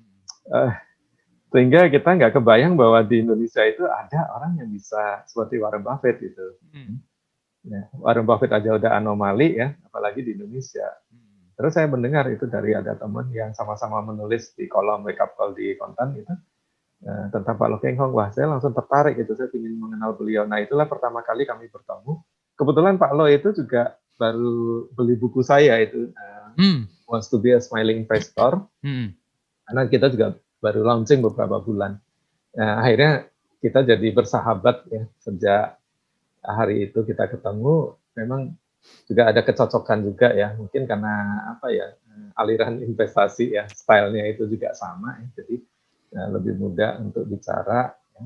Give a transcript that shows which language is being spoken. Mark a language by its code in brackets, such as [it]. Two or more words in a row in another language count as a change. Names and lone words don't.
[id] Sehingga kita nggak kebayang bahwa di Indonesia itu ada orang yang bisa seperti Warren Buffett gitu. Ya, Warren Buffett aja udah anomali ya, apalagi di Indonesia. Terus saya mendengar itu dari ada teman yang sama-sama menulis di kolom [en] wake up call [id] di Kontan gitu, tentang Pak Loh Keng Hong. Wah, saya langsung tertarik gitu, saya ingin mengenal beliau. Nah, itulah pertama kali kami bertemu. Kebetulan Pak Loh itu juga baru beli buku saya itu, Wants to be a Smiling Investor. Karena kita juga baru launching beberapa bulan. Nah, akhirnya kita jadi bersahabat ya, sejak hari itu kita ketemu. Memang juga ada kecocokan juga ya, mungkin karena aliran investasi ya, stylenya itu juga sama ya, jadi lebih mudah untuk bicara ya.